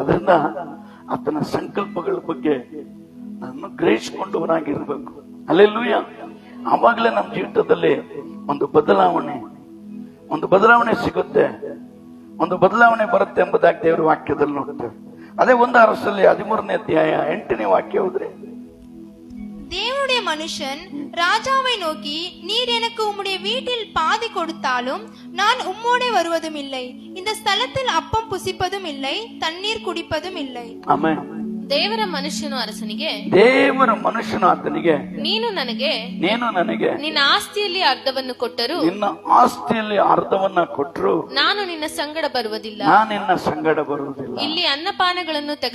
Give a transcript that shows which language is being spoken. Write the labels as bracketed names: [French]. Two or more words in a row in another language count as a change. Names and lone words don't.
[Kannada] ಅದರಿಂದ ಆತನ ಸಂಕಲ್ಪಗಳ ಬಗ್ಗೆ ನಾನು ಗ್ರಹಿಸಿಕೊಂಡವನಾಗಿರ್ಬೇಕು. ಹಲ್ಲೆಲೂಯಾ. ಆವಾಗಲೇ ನಮ್ಮ ಜೀವಿತದಲ್ಲಿ ಒಂದು ಬದಲಾವಣೆ ಸಿಗುತ್ತೆ, ಒಂದು ಬದಲಾವಣೆ ಬರುತ್ತೆ ಎಂಬುದಾಗಿ ದೇವರ ವಾಕ್ಯದಲ್ಲಿ ನೋಡ್ತೇವೆ. ಅದೇ 1 ಅರಸಲ್ಲಿ 13ನೇ ಅಧ್ಯಾಯ 8ನೇ ವಾಕ್ಯ ಹೋದ್ರೆ, [Tamil] தேவனுடைய மனுஷன் ராஜாவை நோக்கி, நீர் எனக்கு உம்முடைய வீட்டில் பாதி கொடுத்தாலும் நான் உம்மோடே வருவதும் இல்லை, இந்த ஸ்தலத்தில் அப்பம் புசிப்பதும் இல்லை, தண்ணீர் குடிப்பதும் இல்லை. [Kannada] ಆಮೆನ್. ದೇವರ ಮನುಷ್ಯನು ಅರಸನಿಗೆ, ದೇವರ ಮನುಷ್ಯನು ಆತನಿಗೆ, ನೀನು ನನಗೆ ನಿನ್ನ ಆಸ್ತಿಯಲ್ಲಿ ಅರ್ಧವನ್ನು ಕೊಟ್ಟರು, ನಿನ್ನ ಆಸ್ತಿಯಲ್ಲಿ ಅರ್ಧವನ್ನ ಕೊಟ್ಟರು, ನಾನು ನಿನ್ನ ಸಂಗಡ ಬರುವುದಿಲ್ಲ, ನಿನ್ನ ಸಂಗಡ ಬರುವುದಿಲ್ಲ, ಇಲ್ಲಿ ಅನ್ನಪಾನಗಳನ್ನು